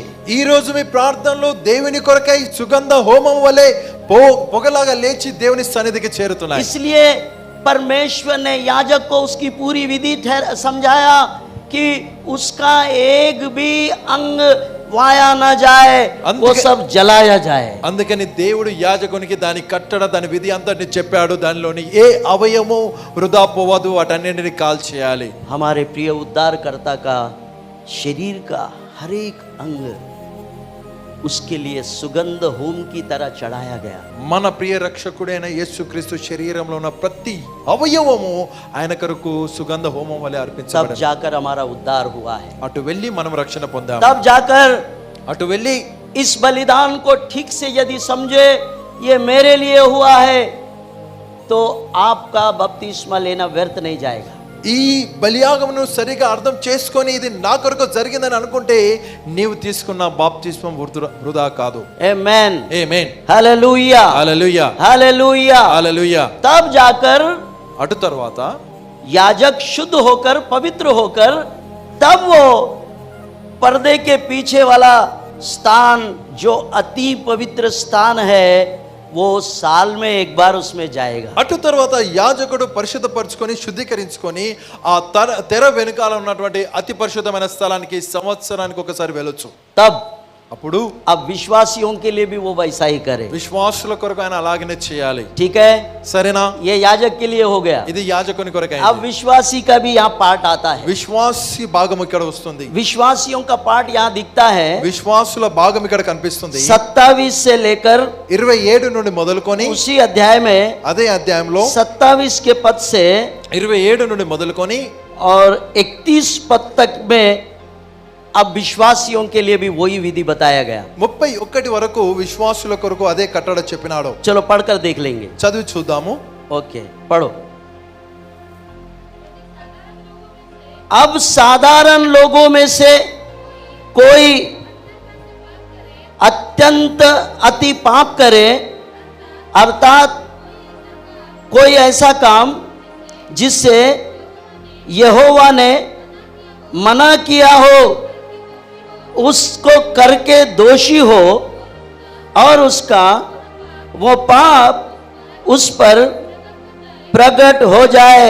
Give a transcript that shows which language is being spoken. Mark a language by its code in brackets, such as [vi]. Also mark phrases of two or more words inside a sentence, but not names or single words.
[te] ఈ రోజు మీ ప్రార్థనలు దేవుని కొరకై సుగంధ హోమం వలె పొగలాగా లేచి దేవుని సన్నిధికి చేరుతున్నాయి. [hi] इसलिए परमेश्वर ने याजक को उसकी पूरी विधि समझाया कि उसका एक भी अंग वाया न जाए, वो [te] అందుకే- [hi] सब जलाया जाए। [te] అందుకని దేవుడు యాజకునికి దాని కట్టడ దాని విధి అంతటిని చెప్పాడు. దానిలోని ఏ అవయవము వృధా పోవదు, వాటన్నింటిని కాల్చేయాలి. [hi] हमारे प्रिय उद्धारकर्ता का शरीर का हर एक अंग उसके लिए सुगंध होम की तरह चढ़ाया गया। [te] మన ప్రియ రక్షకుడైన యేసుక్రీస్తు శరీరంలో ఉన్న ప్రతి అవయవము ఆయన కొరకు సుగంధ హోమం వలె [hi] तब [te] అర్పించబడింది. [hi] जाकर हमारा उद्धार हुआ है। [te] అటు వెళ్ళి మనం రక్షణ పొందాము. [hi] तब जाकर [te] అటు వెళ్ళి [hi] इस बलिदान को ठीक से यदि समझे ये मेरे लिए हुआ है, तो आपका बपतिस्मा लेना व्यर्थ नहीं जाएगा। [te] ఈ బలియాగమును సరిగా అర్థం చేసుకొని ఇది నా కొరకు జరిగిందని అనుకుంటే నీవు తీసుకున్న బాప్తిస్మం వృధా కాదు. [hi] आमेन, [te] ఆమేన్, [hi] हालेलुया, [te] హల్లెలూయా, [hi] हालेलुया। [te] హల్లెలూయా. [hi] तब जाकर [te] అటు తర్వాత [hi] याजक शुद्ध होकर पवित्र होकर तब वो पर्दे के पीछे वाला स्थान जो अति पवित्र स्थान है, वो साल में एक बार उसमें जाएगा। [te] అటు తర్వాత యాజకుడు పరిశుద్ధపరచుకొని శుద్ధీకరించుకొని ఆ తెర వెనుకాల ఉన్నటువంటి అతి పరిశుద్ధమైన స్థలానికి సంవత్సరానికి ఒకసారి వెళ్ళొచ్చు. [hi] तब [te] అప్పుడు [hi] अब विश्वासियों के लिए भी वो वैसा ही करे। [te] విశ్వాసుల కొరకు ఆయన అలాగనే చేయాలి. [hi] ठीक है, [te] సరేనా? [hi] ये याजक के लिए हो गया। [te] ఇది యాజకుని కొరకు [hi] अब विश्वासी का भी यहाँ पार्ट आता है। [te] విశ్వాసి భాగం ఇక్కడ వస్తుంది. [hi] विश्वासियों का पार्ट यहाँ दिखता है। [te] విశ్వాసుల భాగం ఇక్కడ కనిపిస్తుంది. [hi] 27 से लेकर [te] 27 నుండి మొదలుకొని [hi] उसी अध्याय में [te] అదే అధ్యాయంలో [hi] 27 के पद से [te] 27 నుండి మొదలుకొని [hi] और 31 पद तक में अब विश्वासियों के लिए भी वही विधि बताया गया। [te] 31 వరకు విశ్వాసుల కొరకు అదే కట్టడ చెప్పినాడు. [hi] चलो पढ़कर देख लेंगे। [te] చదివి చూద్దాము. [hi] ओके, पढ़ो। अब साधारण लोगों में से कोई अत्यंत अति पाप करे, अर्थात कोई ऐसा काम जिससे यहोवा ने मना किया हो, उसको करके दोषी हो और उसका वो पाप उस पर प्रकट हो जाए।